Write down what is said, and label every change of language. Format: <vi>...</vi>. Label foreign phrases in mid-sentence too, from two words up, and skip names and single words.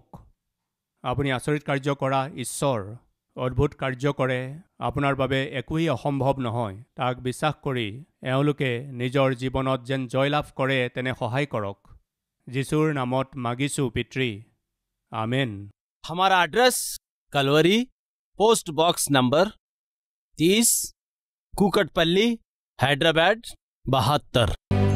<as>আপুনি আচৰিত কাৰ্য কৰা ঈশ্বৰ, অদ্ভুত কাৰ্য কৰে, আপোনাৰ বাবে একোৱেই অসম্ভৱ নহয়। তাক বিশ্বাস কৰি এওঁলোকে নিজৰ জীৱনত যেন জয়লাভ কৰে তেনে সহায় কৰক। যিশুৰ নামত মাগিছোঁ পিতৃ, আমেন।</as> <hi>हमारा एड्रेस कलवरी, पोस्ट बॉक्स नंबर 30, कुकटपल्ली, हैदराबाद 72।</hi>